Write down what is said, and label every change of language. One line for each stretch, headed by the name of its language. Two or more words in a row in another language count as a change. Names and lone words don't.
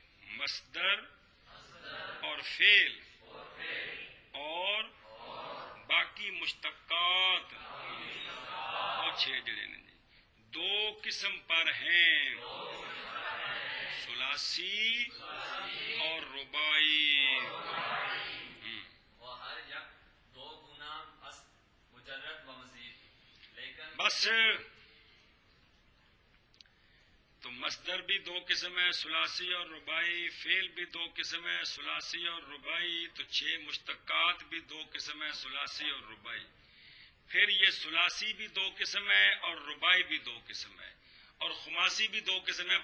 Urdu: مصدر اور فعل اور باقی مشتقات اور چھ
Punjabi: جڑے نے جی
Urdu: دو قسم پر ہیں ثلاثی اور رباعی.
Persian: وہ ہر یک دو گنا است مجرد و مزید.
Urdu: لیکن بس تو مصدر بھی دو قسم ہے ثلاثی اور رباعی. فعل بھی دو قسم ہے ثلاثی اور رباعی. تو چھ مشتقات بھی دو قسم ہے ثلاثی اور رباعی. پھر یہ ثلاثی بھی دو قسم ہے اور رباعی بھی دو قسم ہے اور خماسی بھی دو قسم ہے.